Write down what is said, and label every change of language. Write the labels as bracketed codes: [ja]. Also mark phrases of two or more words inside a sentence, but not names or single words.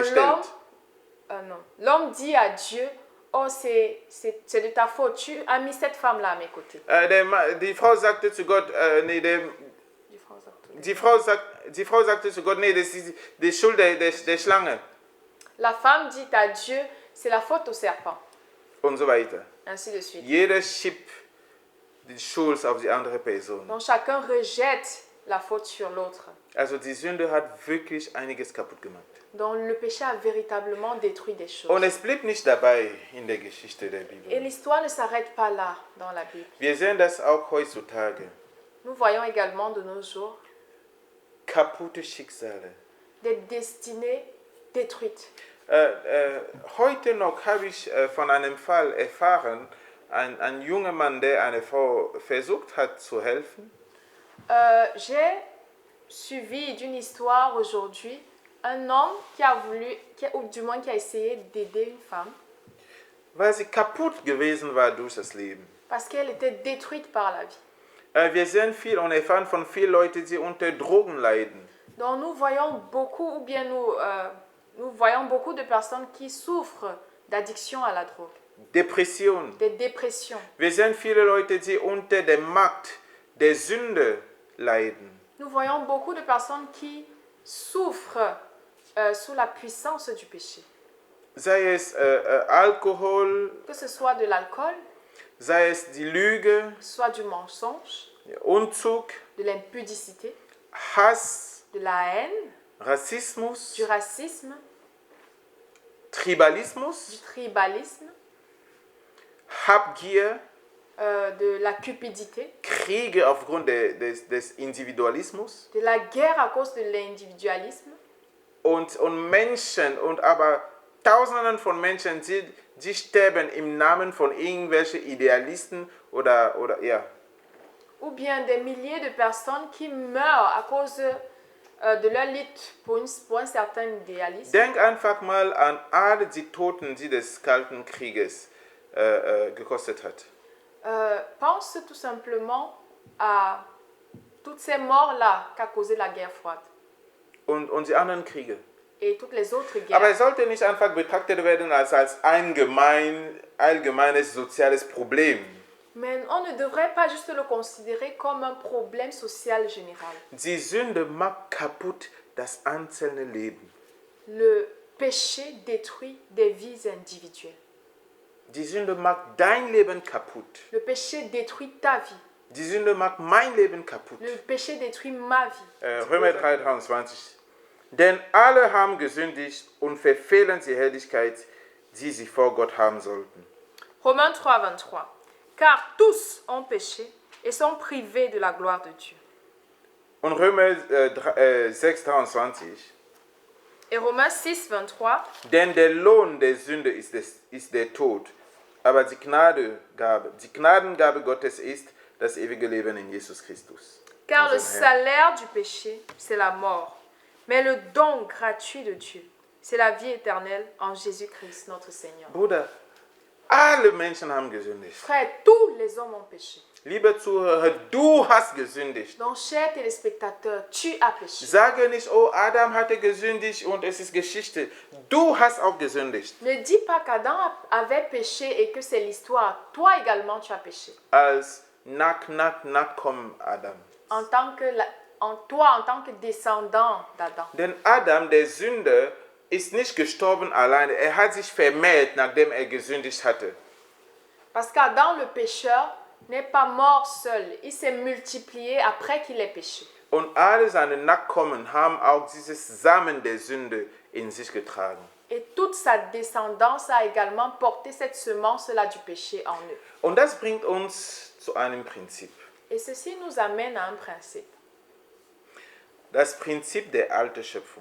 [de] gestellt. [fr] l'homme dit à Dieu, oh c'est de ta faute, tu as mis cette femme-là à mes côtés. [de] Die Frau sagte zu Gott, die Frau sagte zu Gott, nee, das ist die Schuld der Schlange. [fr] La femme dit à Dieu, c'est la faute au serpent, [de] Und so weiter. [fr] ainsi de suite. [de] Jeder schiebt die Schuld auf die andere Person. [fr] Donc chacun rejette la faute sur l'autre. [de] Also die Sünde hat wirklich einiges kaputt gemacht. [fr] Donc le péché a véritablement détruit des choses. [de] Und es blieb nicht dabei in der Geschichte der [fr] Et [de] Bibel. [fr] l'histoire ne s'arrête pas là dans la Bible. [de] Wir sehen das auch heutzutage. [fr] Nous voyons également de nos jours [de] Kaputte Schicksale. [fr] des destinées détruites. [de] Heute noch habe ich von einem Fall erfahren, ein junger Mann, der eine Frau versucht hat zu helfen. [fr] J'ai suivi d'une histoire aujourd'hui un homme qui a voulu, ou du moins qui a essayé d'aider une femme [de] Weil sie kaputt gewesen war durch das Leben. [fr] parce qu'elle était détruite par la vie. [de] Wir sehen viel und erfahren von vielen Leuten, die unter Drogen leiden. [fr] Donc nous voyons beaucoup, ou bien nous voyons beaucoup de personnes qui souffrent d'addiction à la drogue, [de] Depression. [fr] des dépressions. [de] Wir sehen viele Leute, die unter der Macht der Sünde leiden. [fr] Nous voyons beaucoup de personnes qui souffrent sous la puissance du péché. [de] Sei es Alkohol, [fr] Que ce soit de l'alcool, [de] sei es die Lüge, [fr] soit du mensonge, [de] Unzug, [fr] de l'impudicité, [de] Hass, [fr] de la haine, [de] Rassismus, [fr] du racisme, [de] Tribalismus, [fr] du tribalisme, [de] Habgier, [fr] de la cupidité, [de] Kriege aufgrund des Individualismus [fr] de la guerre à cause de l'individualisme. [de] und Menschen und aber Tausenden von Menschen, die sterben im Namen von irgendwelchen Idealisten oder ja. [fr] Ou bien des milliers de personnes qui meurent à cause de leur lutte pour un certain idéalisme. [de] Denk einfach mal an alle die Toten, die des Kalten Krieges gekostet hat. [fr] Pense tout simplement à toutes ces morts-là qu'a causé la guerre froide [de] Und die anderen Kriege. [fr] et toutes les autres guerres. [de] Aber es sollte nicht einfach betrachtet werden als ein allgemeines soziales Problem. [fr] Mais on ne devrait pas juste le considérer comme un problème social général. [de] Die Sünde macht kaputt das einzelne Leben. [fr] Le péché détruit des vies individuelles. [de] Die Sünde macht dein Leben kaputt. [fr] Le péché détruit ta vie. [de] Die Sünde macht mein Leben kaputt. [fr] Le péché détruit ma vie. [de] Römer 3,23. Denn alle haben gesündigt und verfehlen die Herrlichkeit, die sie vor Gott haben sollten. [fr] Romains 3,23. Car tous ont péché et sont privés de la gloire de Dieu. [de] Und Römer 6,23. [fr] Et Romains 6,23. [de] Denn der Lohn der Sünde ist der Tod, aber die Gnadengabe Gottes ist das ewige Leben in Jesus Christus. [fr] Car le salaire du péché, c'est la mort. Mais le don gratuit de Dieu, c'est la vie éternelle en Jésus-Christ, notre Seigneur. [de] Bruder, alle Menschen haben gesündigt. [fr] Frère, tous les hommes ont péché. [de] Liebe Zuhörer, du hast gesündigt. [fr] Donc, chers téléspectateurs, tu as péché. [de] Sage nicht, oh, Adam hatte gesündigt und es ist Geschichte. Du hast auch gesündigt. [fr] Ne dis pas qu'Adam avait péché et que c'est l'histoire. Toi également, tu as péché. [de] Als Nachkommen Adam. [fr] En tant que descendant d'Adam. [de] Denn Adam, der Sünder, ist nicht gestorben alleine. Er hat sich vermehrt, nachdem er gesündigt hatte. [fr] Parce qu'Adam, le pécheur, n'est pas mort seul. Il s'est multiplié après qu'il ait péché. [de] Und alle seine Nachkommen haben auch dieses Samen der Sünde in sich getragen. [fr] Et toute sa descendance a également porté cette semence-là du péché en eux. [de] Und das bringt uns zu einem Prinzip. [fr] Et ceci nous amène à un principe. [de] Das Prinzip der alten Schöpfung.